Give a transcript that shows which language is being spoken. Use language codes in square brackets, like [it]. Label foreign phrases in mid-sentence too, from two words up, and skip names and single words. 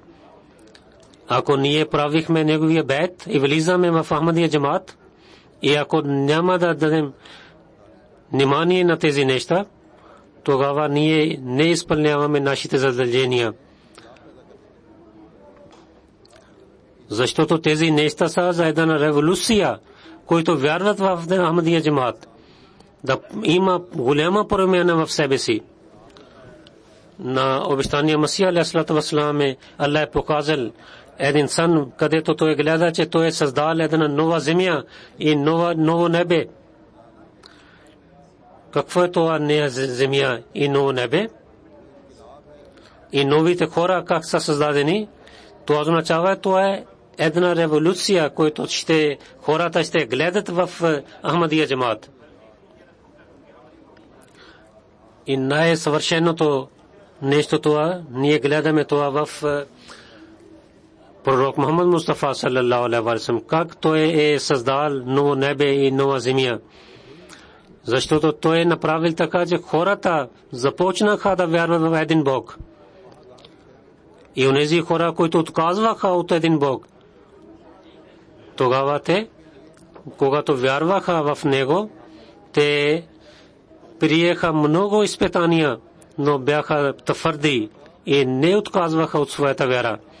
[bg] Ако ние правихме неговия бейт и влизаме в Ахмадия джамат, и ако няма да дадем внимание на тези неща, тогава ние не изпълняваме нашите задължения. Защото тези неща са за една революция, които вярват в Ахмадия джамат, да има голяма промяна в себе си. На обещания Масия [ar] عليه الصلاة والسلام [bg] Аллах е показал един сън, където той гледа, че той е създал една нова земя и ново небе. Какво е това нея земя и ново небе? И новите хора как са създадени? Това означава, това е една революция, която хората ще гледат в Ахмадия джамат. И най-съвършеното нещо това, ние гледаме това в пророк Мухаммад Мустафа [ar] صلى الله عليه وسلم, [bg] как той е създал ново небе и нова земя. Защото той е направил така, че хората започнаха да вярват в един Бог. И онези хора, които отказваха от един Бог, тогава те, когато вярваха в него, те приеха много изпитания, но бяха твърди и не отказваха от своята вяра.